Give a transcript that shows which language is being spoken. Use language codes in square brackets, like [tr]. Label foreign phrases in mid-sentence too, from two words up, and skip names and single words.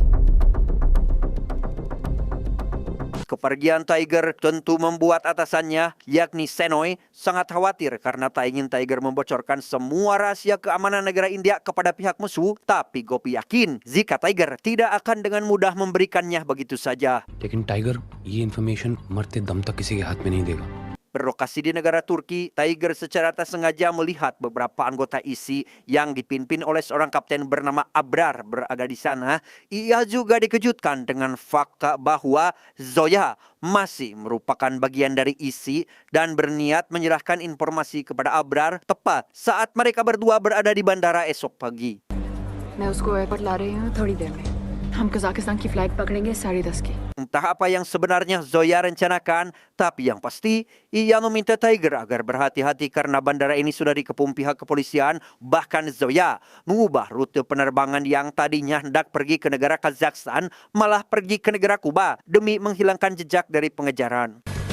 [id] Kepergian Tiger tentu membuat atasannya, yakni Senoy, sangat khawatir karena tak ingin Tiger membocorkan semua rahasia keamanan negara India kepada pihak musuh. Tapi Gopi yakin jika Tiger tidak akan dengan mudah memberikannya begitu saja. [hi] लेकिन टाइगर ये इन्फॉर्मेशन मरते दम तक किसी के हाथ में नहीं देगा [id] Berlokasi di negara Turki, Tiger secara tak sengaja melihat beberapa anggota ISI yang dipimpin oleh seorang kapten bernama Abrar berada di sana. Ia juga dikejutkan dengan fakta bahwa Zoya masih merupakan bagian dari ISI dan berniat menyerahkan informasi kepada Abrar tepat saat mereka berdua berada di bandara esok pagi. [hi] मैं उसको एयरपोर्ट ला रही हूँ थोड़ी देर में हम कजाकिस्तान की फ्लाइट पकड़ेंगे 10:30 की [id] Entah apa yang sebenarnya Zoya rencanakan, tapi yang pasti ia meminta Tiger agar berhati-hati karena bandara ini sudah dikepung pihak kepolisian. Bahkan Zoya mengubah rute penerbangan yang tadinya hendak pergi ke negara Kazakhstan malah pergi ke negara Kuba demi menghilangkan jejak dari pengejaran.